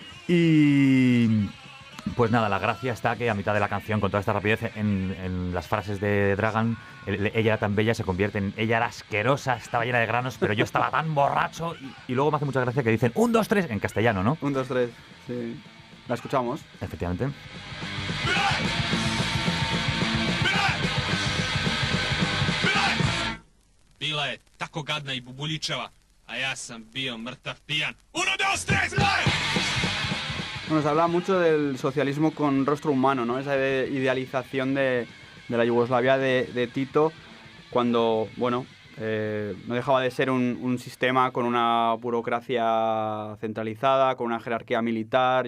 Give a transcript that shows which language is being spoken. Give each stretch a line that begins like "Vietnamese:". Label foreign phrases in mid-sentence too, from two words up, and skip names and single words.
Spanish: Y pues nada, la gracia está que a mitad de la canción, con toda esta rapidez, en las frases de Dragan, ella era tan bella, se convierte en ella era asquerosa, estaba llena de granos, pero yo estaba tan borracho. Y luego me hace mucha gracia que dicen 1, 2, 3 en castellano, ¿no? 1, 2, 3, sí. ¿La escuchamos? Efectivamente.
Serbian: Bila je tako gadna I bubuljičava, a ja sam bio mrtav pijan.
Spanish: 1, 2, 3, live! Nos habla mucho del socialismo con rostro humano, ¿no? Esa idealización de la Yugoslavia de Tito, cuando, bueno, no dejaba de ser un sistema con una burocracia centralizada, con una jerarquía militar.